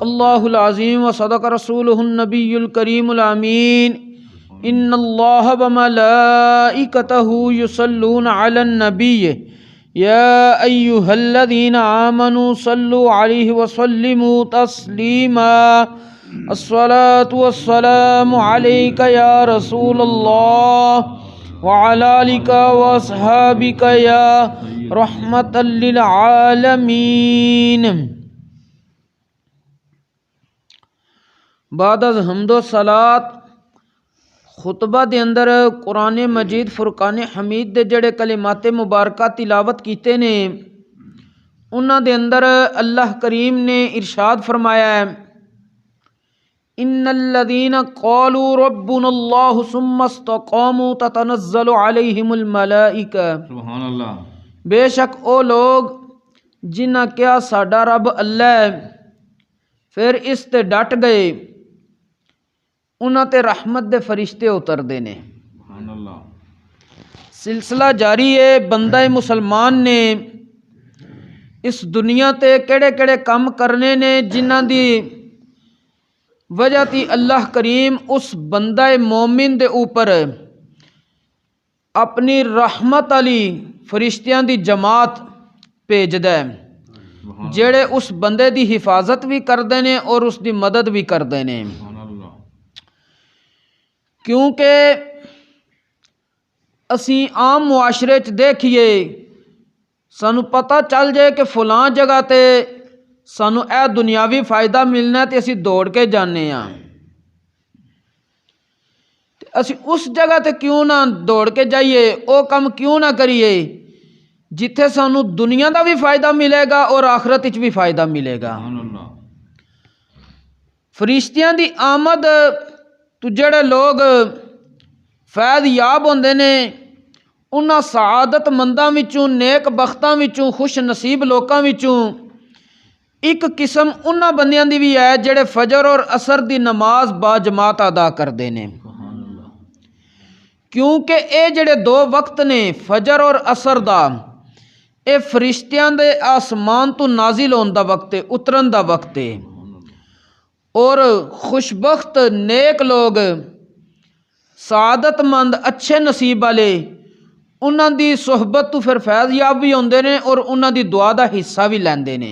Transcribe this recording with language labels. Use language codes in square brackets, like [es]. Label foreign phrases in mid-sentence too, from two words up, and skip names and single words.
[ar] الله العظيم وصدق رسوله النبي الكريم الأمين إن الله وملائكته يصلون على النبي يا أيها الذين آمنوا صلوا عليه وسلموا تسليما الصلاة والسلام عليك يا رسول الله وعلى آلك وأصحابك يا رحمة للعالمين. [pa] بعد از حمد و صلاة خطبہ دے اندر قرآن مجید فرقان حمید دے جڑے کلمات مبارکہ تلاوت کیتے نے انہاں دے اندر اللہ کریم نے ارشاد فرمایا ہے [ar] ان الذین قالوا ربنا اللہ ثم استقاموا تتنزل علیہم الملائکہ. سبحان اللہ. [pa] بے شک او لوگ جنہاں کیا ساڈا رب اللہ ہے پھر اس تے ڈٹ گئے انہاں تے رحمت دے فرشتے اتردے نے. [ar] سبحان اللہ. [pa] سلسلہ جاری ہے بندہ مسلمان نے اس دنیا تے کیڑے کیڑے کام کرنے نے جنہاں دی وجہ تی اللہ کریم اس بندہ مومن دے اوپر اپنی رحمت علی فرشتیاں دی جماعت بھیجدا ہے جڑے اس بندے دی حفاظت بھی کردے نے اور اس دی مدد بھی کردے نے. کیونکہ اسی عام معاشرے چ دیکھیے سانو پتہ چل جائے کہ فلاں جگہ تے سانو اے دنیاوی فائدہ ملنا ہے تے اسی دوڑ کے جانے ہاں. اسی اس جگہ تے کیوں نہ دوڑ کے جائیے او کم کیوں نہ کریے جتھے سانو دنیا دا بھی فائدہ ملے گا اور آخرت وچ بھی فائدہ ملے گا. فرشتیاں دی آمد تو جڑے لوگ فیض یاب ہوندے نے انہاں سعادت منداں وچوں نیک بختاں وچوں خوش نصیب لوکاں وچوں ایک قسم انہاں بندیاں دی بھی ہے جڑے فجر اور عصر دی نماز با جماعت ادا کردے نے. کیونکہ اے جڑے دو وقت نے فجر اور عصر دا اے فرشتیاں دے آسمان تو نازل ہون دا وقت ہے اترن دا وقت ہے اور خوشبخت نیک لوگ سعادت مند اچھے نصیب والے انہاں دی صحبت تو پھر فیض یاب بھی ہوندے نے اور انہاں دی دعا دا حصہ بھی لیندے نے.